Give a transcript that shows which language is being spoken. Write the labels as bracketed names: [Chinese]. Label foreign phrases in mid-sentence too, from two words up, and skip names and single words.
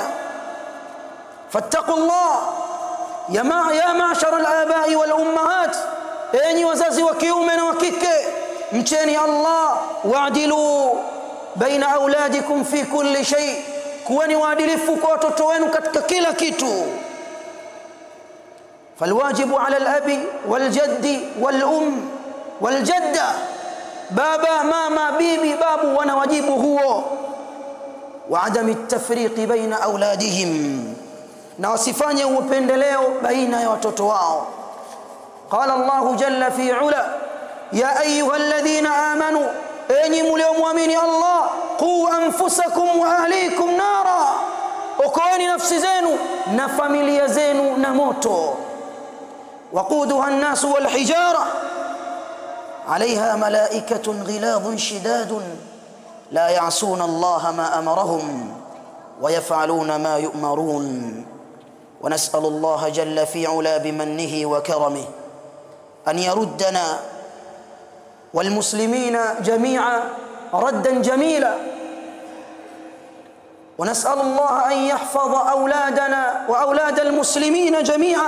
[Arabic] فاتقوا الله يا معشر الآباء والأمهات, [Swahili] enyi wazazi wa kiume na wa kike, mcheni Allah. [Arabic] واعدلوا بين أولادكم في كل شيء, [Swahili] kuweni waadilifu kwa watoto wenu katika kila kitu. [Arabic] فالواجب على الأب والجد والأم والجدة, [Swahili] baba, mama, bibi, babu wana wajibu huo. [Arabic] وعدم التفريق بين أولادهم, [Swahili] na wasifanye upendeleo baina ya watoto wao. [Arabic] قال الله جل في علا يا أيها الذين آمنوا, [Swahili] enyi mliomuamini Allah, [Arabic] قوا أنفسكم وأهليكم نارا, [Swahili] okoeni nafsi zenu na familia zenu na moto. [Arabic] وقودها الناس والحجارة عليها ملائكة غلاظ شداد لا يعصون الله ما أمرهم ويفعلون ما يؤمرون. ونسأل الله جل في علا بمنه وكرمه أن يردنا والمسلمين جميعا ردا جميلا، ونسأل الله أن يحفظ أولادنا وأولاد المسلمين جميعا.